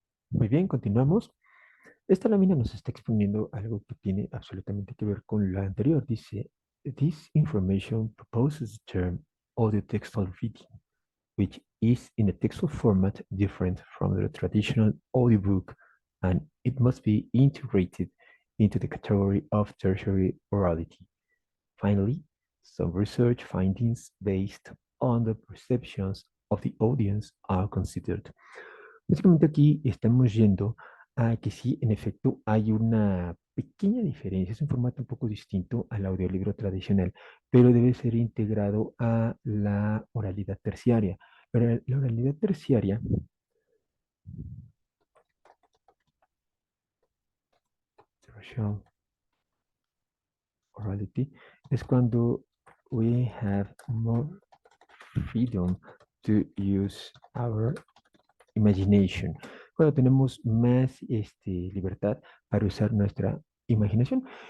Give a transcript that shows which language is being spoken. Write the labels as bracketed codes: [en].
[es] Muy bien, continuamos. Esta lámina nos está exponiendo algo que tiene absolutamente que ver con la anterior. Dice, [en] this information proposes the term audio textual reading, which is in a textual format different from the traditional audiobook, and it must be integrated into the category of tertiary orality. Finally, some research findings based on the perceptions of the audience are considered. [es] Básicamente aquí estamos yendo a que sí, en efecto, hay una pequeña diferencia, es un formato un poco distinto al audiolibro tradicional, pero debe ser integrado a la oralidad terciaria. Pero la oralidad terciaria, [en] tertial orality, [es] es cuando [en] we have more freedom to use our imagination, [es] cuando tenemos más libertad para usar nuestra imaginación.